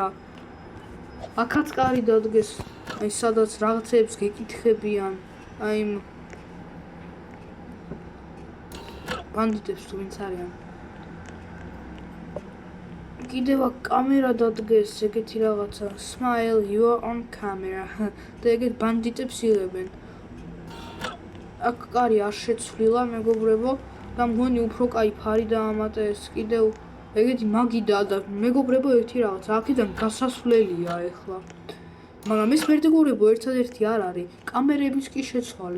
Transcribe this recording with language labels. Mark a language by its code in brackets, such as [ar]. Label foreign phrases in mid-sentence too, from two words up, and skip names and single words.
[ka] აქაც კარი დადგეს, აი სადაც რაღაცებს გეკითხებიან, აი ბანდიტებს თუ ვინც არიან. კიდევ აქ კამერა დადგეს, ეგეთი რაღაცა, [en] smile you are on camera. [ka] და ეგეთ ბანდიტებს იღებენ. აქ კარი არ შეცვლილა მეგობრებო და მგონი უფრო კაი ფარი დაამატეს. კიდევ ეგეთი მაგიდა და მეგობრებო ერთი რაღაცა, აქედან გასასვლელია ეხლა. მაგრამ ეს მეგობრებო ერთადერთი არ არის, კამერებიც კი შეცვალეს.